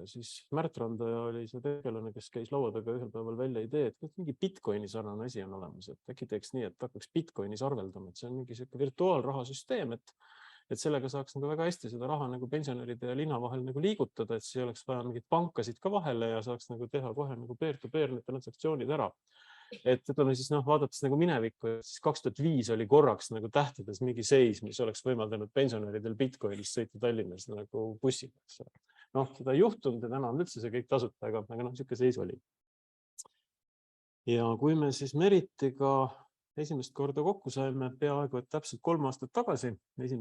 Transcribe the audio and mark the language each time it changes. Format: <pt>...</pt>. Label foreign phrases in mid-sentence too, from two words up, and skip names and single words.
<et>Ja siis Märt Randaja oli see tegelane, kes käis laua taga ühel päeval välja idee, et mingi Bitcoini sarnane asi on olemas, et äkki teeks nii, et hakkaks Bitcoinis arveldama, et see on mingi virtuaalrahasüsteem, et sellega saaks nagu väga hästi seda raha nagu pensionäride ja linna vahel nagu liigutada, et siis oleks vaja mingid pankasid ka vahele ja saaks nagu teha kohe nagu peer-to-peer need transaktsioonid ära. Et ütleme siis vaadates nagu minevikku, siis 2005 oli korraks nagu tähtedes mingi seis, mis oleks võimaldanud pensionäridel Bitcoinis sõita Tallinnas nagu bussiga. Seda ei juhtunud ja täna on üldse see kõik tasuta, aga niisugune seis oli. Ja kui me siis Meritiga esimest korda kokku saime peaaegu et täpselt 3 aastat tagasi, 1.</et>